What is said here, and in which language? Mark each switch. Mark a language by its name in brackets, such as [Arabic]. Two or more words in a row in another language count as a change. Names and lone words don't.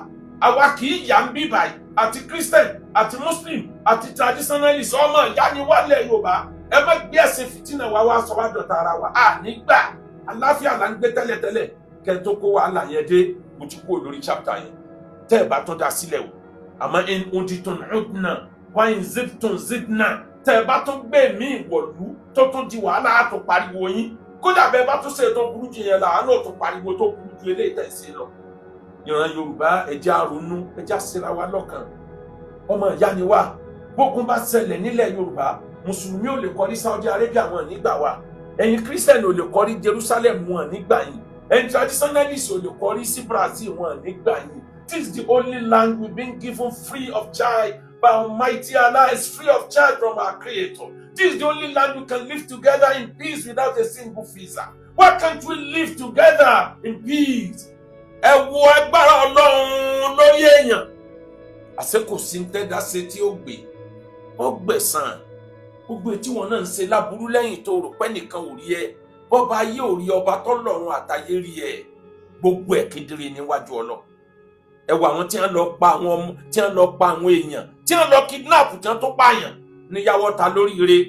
[Yoruba] àwa kì í yà ń bí báyìí, àti Christian àti Muslim àti traditionalist ọmọ ìyá ni wálẹ̀ Yorùbá. ẹ má gbé ẹ̀sìn fìtínà wá sọ wá dọ̀tá ara wa. nígbà àláfíà là ń gbé tẹ́lẹ̀tẹ́lẹ̀ kẹ́ tó kó wàhálà yẹn dé. mo ti kú lórí chapter yẹn tẹ́ ẹ bá tó dá sílẹ̀ o. [Arabic] àmọ́ إن عدتم عدنا وإن زدتم زدنا. [Yoruba] tẹ́ ẹ bá tó gbé mí ìwọ̀lú tó tún di wàhálà á tó pariwo yín. kódà bẹ́ẹ̀ bá tó ṣe tó burú jù yẹn là á náà tó pariwo tó burú ju eléyìí tẹ̀ sí lọ. ìran Yorùbá ẹja ronú, ẹja síra wa lọ́kàn. ọmọ ìyá ni wá. bógun bá ṣẹlẹ̀ nílẹ̀ Yorùbá, mùsùlùmí ò lè kọrí Saudi Arabia wọn nígbà wa. ẹ̀yin Christian ò lè kọrí Jerusalem wọn nígbà yìí. ẹ̀yin traditionalist ò lè kọrí sí Brazil wọn nígbà yìí. [English] This is the only land we've been given free of charge by Almighty Allah, is free of charge from our Creator. This is the only land we can live together in peace without a single visa. Why can't we live together in peace? [Yoruba] Ẹ wo agbára Ọlọ́run lórí èèyàn. àṣẹ kò sí tẹ́dá ṣe tí ó gbé ó gbẹ̀san. gbogbo tí wọn náà ń ṣe láburú lẹ́yìn tó rò pé nìkan ò rí ẹ, bọ́ba ayé ò rí ọba tọ́lọ́run àtayé rí ẹ. gbogbo ẹ̀ kedere níwájú Ọlọ́run. ẹ wo àwọn tí wọ́n lọ pa àwọn ọmọ, tí wọ́n lọ pa àwọn èèyàn, tí wọ́n lọ kidnap, tí wọ́n tó pààyàn níyàwó ta lóríire.